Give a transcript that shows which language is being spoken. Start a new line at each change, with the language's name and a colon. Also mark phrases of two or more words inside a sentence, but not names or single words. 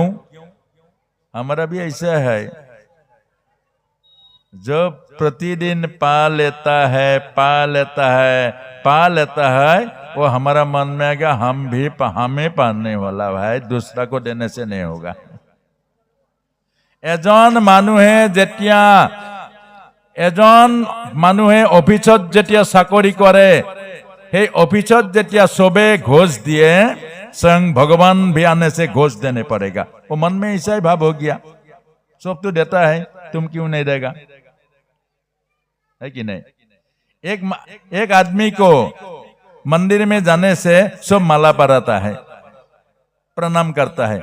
Hindi: हमारा भी ऐसा है, जो प्रतिदिन पा लेता है, वो हमारा मन में आएगा हमें पाने वाला भाई, दूसरा को देने से नहीं होगा।
Assamese: এজন মানুহে অফিসত যেতিয়া চাকৰি কৰে, সেই অফিসত যেতিয়া
Hindi: सबे घोष दिए, स्वयं भगवान भी आने से घोष देने पड़ेगा। वो मन में ऐसा ही भाव हो गया, सब तो देता है, तुम क्यों नहीं देगा? है कि नहीं? एक आदमी को मंदिर में जाने से सब माला पराता है, प्रणाम करता है।